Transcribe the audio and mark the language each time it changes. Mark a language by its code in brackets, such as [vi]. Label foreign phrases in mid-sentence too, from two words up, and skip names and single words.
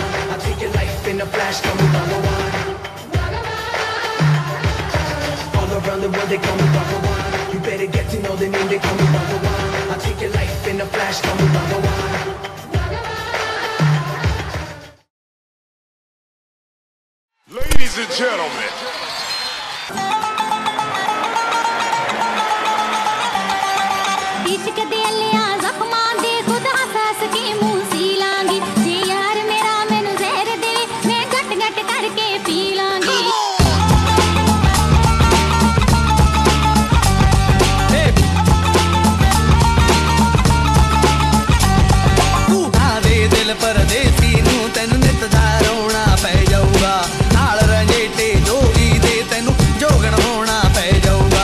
[en] I'll take your life in a flash, call me Bhagawan. All around the world they call me Bhagawan. You better get to know the name, they call me Bhagawan. I'll take your life in a flash, call me Bhagawan. Ladies and gentlemen. [pa] ਇਸ਼ਕ ਦੇ ਲਿਆ ਜ਼ਖ਼ਮਾਂ ਦੇ ਖੁਦ ਹੱਸ ਕੇ ਮੂੰਹ ਸੀ ਲਾਂਗੀ ਜੇ ਯਾਰ ਮੇਰਾ ਮੈਨੂੰ ਜ਼ਹਿਰ ਦੇ ਮੈਂ ਘੁੱਟ ਘੁੱਟ ਕਰਕੇ ਪੀ ਲਾਂਗੀ ਤੂੰ ਭਾਵੇਂ ਦਿਲ ਪਰਦੇਸੀ ਨੂੰ ਤੈਨੂੰ ਨਿੱਤ ਦਾ ਰੋਣਾ ਪੈ ਜਾਊਗਾ ਨਾਲ ਰੰਝੇਟੇ ਜੋਗੀ ਦੇ ਤੈਨੂੰ ਜੋਗਣ ਹੋਣਾ ਪੈ ਜਾਊਗਾ